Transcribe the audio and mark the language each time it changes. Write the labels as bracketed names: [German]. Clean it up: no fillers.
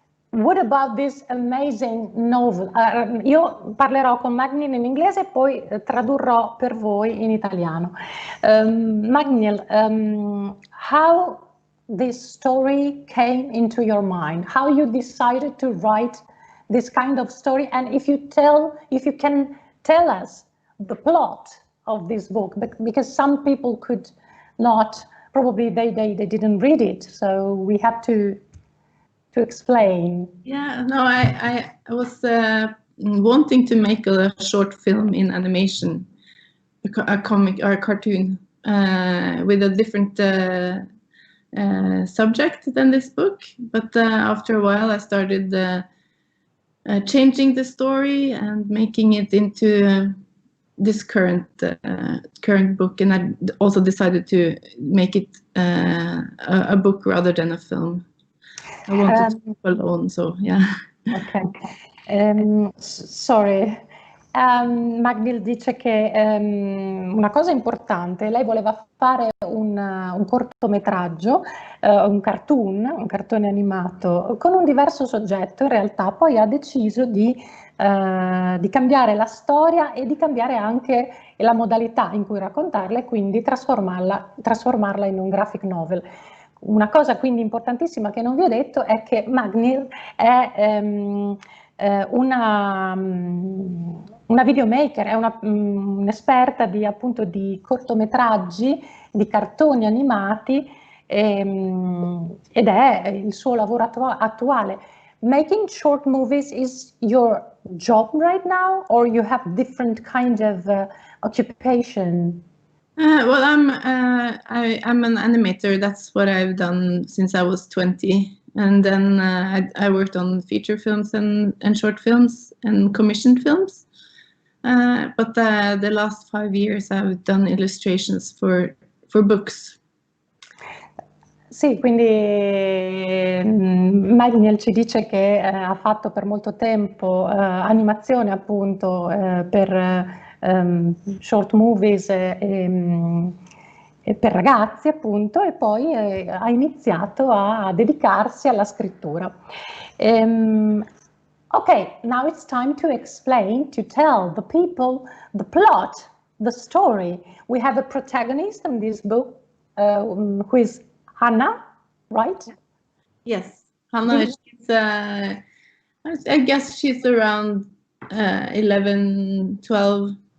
[English] What about this amazing novel? [Italian] Io parlerò con Magnhild in inglese e poi tradurrò per voi in italiano. [English] Magnhild, how this story came into your mind, how you decided to write this kind of story, and if you can tell us the plot of this book, because some people could not, probably they didn't read it, so we have to explain. Yeah, no, I was wanting to make a short film in animation, a comic or a cartoon with a different subject than this book, but after a while I started changing the story and making it into this current book, and I also decided to make it a book rather than a film. I wanted to go alone, so yeah. Okay. Sorry. [Italian] Magnhild dice che una cosa importante, lei voleva fare un cortometraggio, un cartone animato con un diverso soggetto, in realtà poi ha deciso di cambiare la storia e di cambiare anche la modalità in cui raccontarla, e quindi trasformarla in un graphic novel. Una cosa quindi importantissima che non vi ho detto è che Magnhild è una videomaker, è un'esperta di cortometraggi, di cartoni animati, ed è il suo lavoro attuale. [English] Making short movies is your job right now, or you have different kind of occupation? Well, I'm an animator. That's what I've done since I was 20, and then I worked on feature films and short films and commissioned films. But the last 5 years I've done illustrations for books. [Italian] Sì, quindi Magnhild ci dice che ha fatto per molto tempo animazione, appunto, per [English] short movies [Italian] e per ragazzi, appunto, e poi ha iniziato a dedicarsi alla scrittura. [English] Okay, now it's time to explain, to tell the people the plot, the story. We have a protagonist in this book, who is Hannah, right? Yes, Hannah, she's, I guess she's around 11, 12.